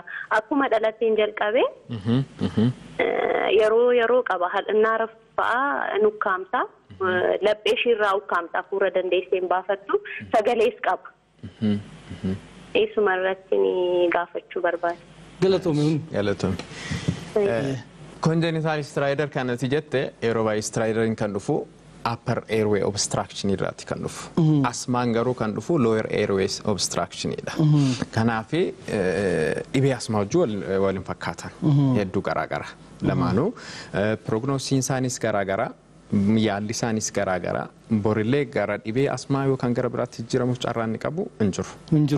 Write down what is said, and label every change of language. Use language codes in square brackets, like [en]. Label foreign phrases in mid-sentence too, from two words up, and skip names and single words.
[om] Akkuma dhalatteen jalqabe yeroo qaba innaa rafaa nukkaamsa laphee isheerraa ukkaamsa hafuura dandeessee hin baafattu sagalees qaba. Eessuma irratti gaafachuu barbaada. Galatoomii. [en] Congenital stridor [om] kanatti jette yeroo baay'ee stridoriin kan dhufu [en] upper airway obstruction [om] irraati kan dhufu. Asmaan garuu kan dhufu [en] lower airways obstructionidha. [om] Kanaaf dhibee asmaa wajjin waliin fakkaatan hedduu garaagara lamaanuu prognoosiin isaanis garaagara. Yaalli isaanis garaagara borillee gara dhibee asmaa yookaan gara biraatti jijjiiramuuf carraan ni qabu hin jiru.